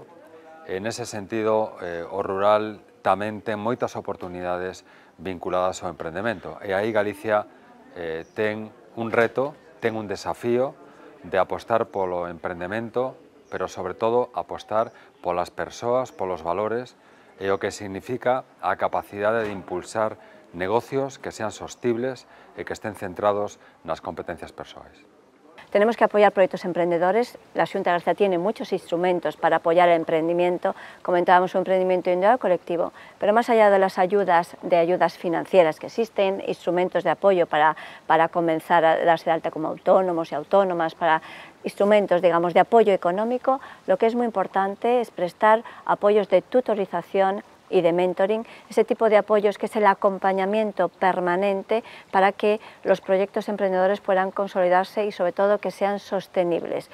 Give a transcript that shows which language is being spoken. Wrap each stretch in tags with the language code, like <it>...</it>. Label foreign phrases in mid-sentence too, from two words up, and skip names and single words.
<es>En ese sentido,</es> <gl>o rural tamén ten moitas oportunidades vinculadas ao emprendemento e aí Galicia ten un reto, ten un desafío de apostar polo emprendemento, pero sobre todo apostar polas persoas, polos valores e o que significa a capacidade de impulsar negocios que sean sostibles e que estén centrados nas competencias persoais.</gl> <es>Tenemos que apoyar proyectos emprendedores. La Xunta de Galicia tiene muchos instrumentos para apoyar el emprendimiento. Comentábamos un emprendimiento individual colectivo, pero más allá de las ayudas financieras que existen, instrumentos de apoyo para comenzar a darse de alta como autónomos y autónomas, para instrumentos, digamos, de apoyo económico, lo que es muy importante es prestar apoyos de tutorización y de mentoring, ese tipo de apoyos que es el acompañamiento permanente para que los proyectos emprendedores puedan consolidarse y sobre todo que sean sostenibles.</es>